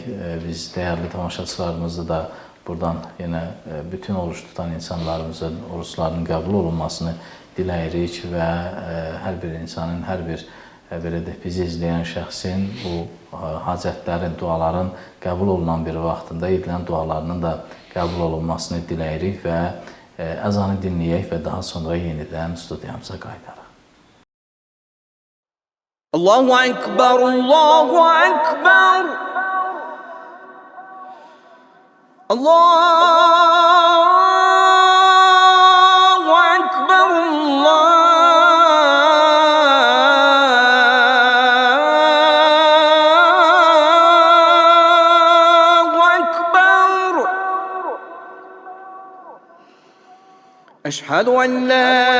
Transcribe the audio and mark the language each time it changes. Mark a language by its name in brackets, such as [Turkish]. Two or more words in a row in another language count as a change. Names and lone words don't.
[Azerbaijani] Biz dəyərli tamaşaçılarımızı da buradan yenə bütün oruç tutan insanlarımızın oruçlarının qəbul olunmasını diləyirik və hər bir insanın, hər bir belə də bizi izləyən şəxsin bu hacətlərin, duaların qəbul olunan bir vaxtında edilən dualarının da qəbul olunmasını diləyirik və əzanı dinləyək və daha sonra yenidən studiyamıza qayıdarıq. [Arabic] الله أكبر، الله أكبر. الله أكبر, أشهد أن لا